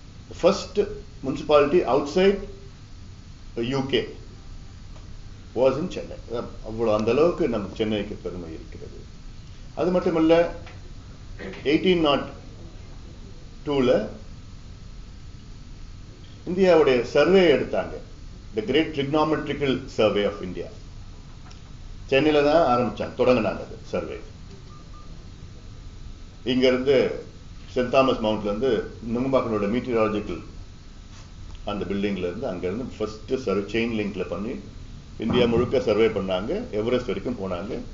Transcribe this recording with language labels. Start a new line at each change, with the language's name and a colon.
English: The first municipality outside the UK was in Chennai.
Tamil: அவ்வளவு அந்த அளவுக்கு நம்ம சென்னைக்கு பெருமை இருக்கிறது. அது மட்டுமல்ல, 1802 இந்தியாவுடைய சர்வே எடுத்தாங்க, the Great Trigonometrical Survey of India. சென்னையில தான் ஆரம்பிச்சாங்க, தொடங்கினாங்க அது சர்வே. இங்க இருந்து சென்ட் தாமஸ் மவுண்ட்ல இருந்து நுங்கம்பாக்கனோட மீட்டியராலஜிக்கல் அந்த பில்டிங்ல இருந்து அங்க இருந்து ஃபர்ஸ்ட் சர்வே செயின் லிங்க்ல பண்ணி இந்தியா முழுக்க சர்வே பண்ணாங்க. எவரெஸ்ட் வரைக்கும் போனாங்க.